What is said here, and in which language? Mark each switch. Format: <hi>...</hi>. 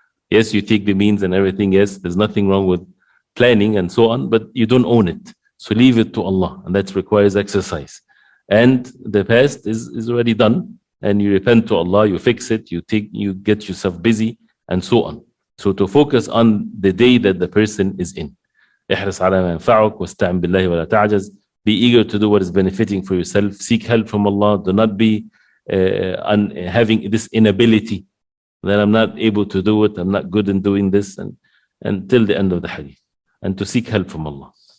<en>Yes, you take the means and everything. Yes, there's nothing wrong with planning and so on, but you don't own it. So leave it to Allah, and that requires exercise. And the past is already done, and you repent to Allah, you fix it, you get yourself busy, and so on. So to focus on the day that the person is in.</en> <ar>احرص على ما ينفعك واستعن بالله ولا تعجز.</ar> <en>Be eager to do what is benefiting for yourself. Seek help from Allah. Do not be having this inability that I'm not able to do it, I'm not good in doing this, and until the end of the hadith. And to seek help from Allah.</en>